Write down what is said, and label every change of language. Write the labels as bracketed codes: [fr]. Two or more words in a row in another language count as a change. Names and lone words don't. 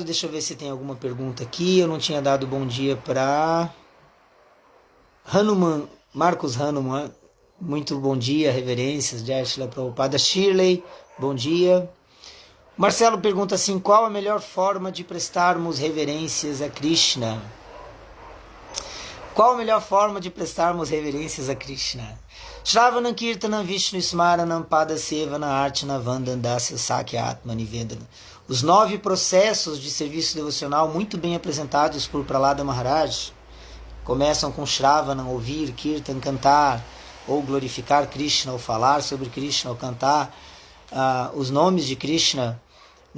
[pt] Deixa eu ver se tem alguma pergunta aqui. Eu não tinha dado bom dia para Hanuman, Marcos Hanuman. Muito bom dia, reverências, Jai Shila Prabhupada. Shirley, bom dia. Marcelo pergunta assim: qual a melhor forma de prestarmos reverências a Krishna? Qual a melhor forma de prestarmos reverências a Krishna? [sa] श्रवणं कीर्तनं विष्णु स्मरणं पाद सेवन अर्चन वन्दनदास्य सख्य आत्म निवेदन. [pt] Os 9 processos de serviço devocional, muito bem apresentados por Prahlada Maharaj, começam com Shravanam, ouvir, Kirtan, cantar, ou glorificar Krishna, ou falar sobre Krishna, ou cantar os nomes de Krishna, né?